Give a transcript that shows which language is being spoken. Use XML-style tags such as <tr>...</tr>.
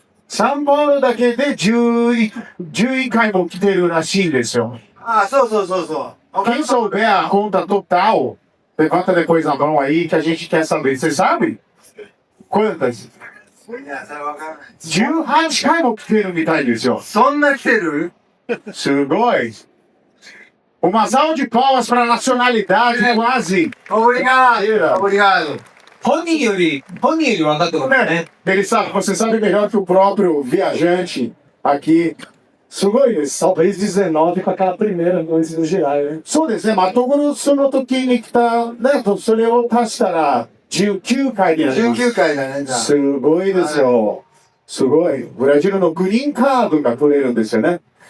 <ja>3本だけで11回も来てるらしいんですよ。ああ、そうそうそうそう。</ja> <pt>Quem souber a conta total, levanta depois a mão aí que a gente quer saber. Você sabe? Quantas?</pt> <ja>いや、それわからない。 18回も来てるみたいですよ。そんな来てる? すごい。</ja> <pt>Uma salva de palmas para a nacionalidade, quase. Obrigado. Obrigado.</pt> <ja>本人より分かってことね。</ja> <pt>Ele sabe, você sabe melhor que o próprio viajante aqui.</pt> <ja>すごいです。</ja> <pt>Talvez 19 com aquela primeira antes do girar, né?</pt> <ja>そうですね。まところその時に来たね、それを足したら19回になります。 19回だね、じゃあ。すごいですよ。すごい。ブラジルのグリーンカードが取れるんですよné?</ja>